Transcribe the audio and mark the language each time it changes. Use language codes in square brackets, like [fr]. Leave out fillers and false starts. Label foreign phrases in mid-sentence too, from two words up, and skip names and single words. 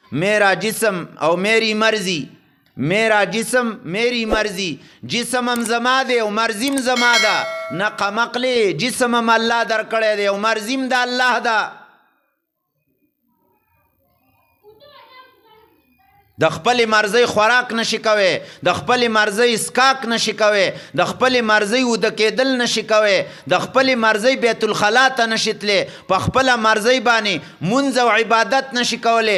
[ur] میرا جسم او میری مرضی، میرا جسم میری مرضی، [ps] جسمم زما دی او مرضیم زما ده. نقه مقلی جسمم الله در کړی دی او مرضیم د الله ده. د خپل مرضی خوراک نشي کوي، د خپل مرضی اسکاک نشي کوي، د خپل مرضی وده کېدل نشي کوي، د خپل مرضی بیت الخلا ته نشي تللی، په خپل مرضی باندې منځ او عبادت نشي کولی.